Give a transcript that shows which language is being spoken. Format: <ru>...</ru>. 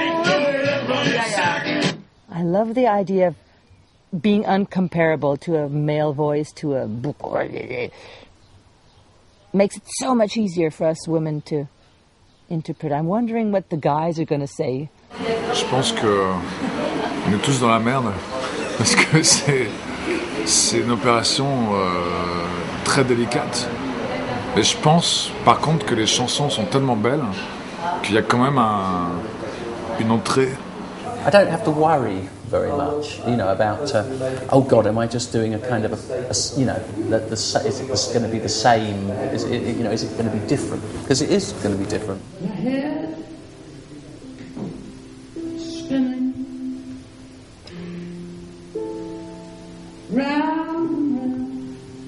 <en>I love the idea of being uncomparable to a male voice, to a book. Makes it so much easier for us women to interpret. I'm wondering what the guys are going to say.</en> <fr>Je pense que on est tous dans la merde parce que c'est une opération très délicate. Et je pense, par contre, que les chansons sont tellement belles qu'il y a quand même une entrée.</fr> <en>I don't have to worry very much, about, oh God, am I just doing a kind of is it going to be the same? Is it going to be different? Because it is going to be different. My head spinning round and round.</en>